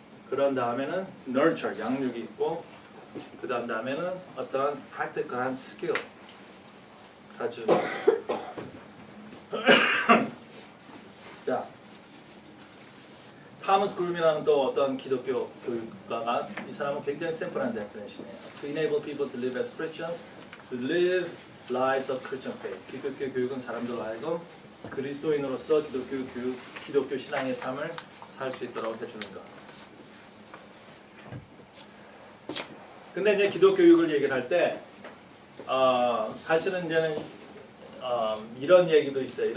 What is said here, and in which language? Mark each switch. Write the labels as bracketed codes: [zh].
[ko] 그런 다음에는 nurture, 양육이 있고 그 다음에는 어떤 practical한 skill 가르쳐 주는 거예요. 자, 타머스 그룸이라는 또 어떤 기독교 교육가가 이 사람은 굉장히 심플한 데피니션이에요. [en] To enable people to live as Christians, to live lives of Christian faith. [ko] 기독교 교육은 사람들 하여금 그리스도인으로서 기독교 신앙의 삶을 살 수 있도록 해주는 것. 근데 이제 기독교 교육을 얘기를 할 때 사실은 이제는 이런 얘기도 있어요.